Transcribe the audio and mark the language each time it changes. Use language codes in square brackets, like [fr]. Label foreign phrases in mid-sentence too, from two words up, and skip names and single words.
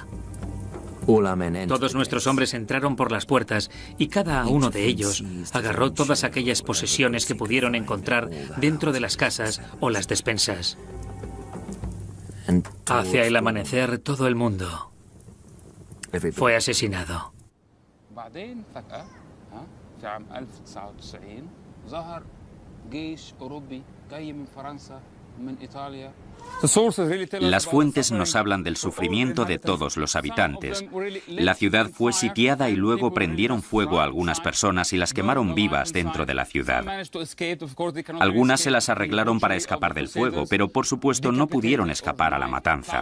[es] Todos nuestros hombres entraron por las puertas y cada uno de ellos agarró todas aquellas posesiones que pudieron encontrar dentro de las casas o las despensas. Hacia el amanecer, todo el mundo fue asesinado. [ar] بعدين فجأة في عام 1099 ظهر جيش أوروبي جاي من فرنسا من إيطاليا. [es] Las fuentes nos hablan del sufrimiento de todos los habitantes. La ciudad fue sitiada y luego prendieron fuego a algunas personas y las quemaron vivas dentro de la ciudad. Algunas se las arreglaron para escapar del fuego, pero por supuesto no pudieron escapar a la matanza.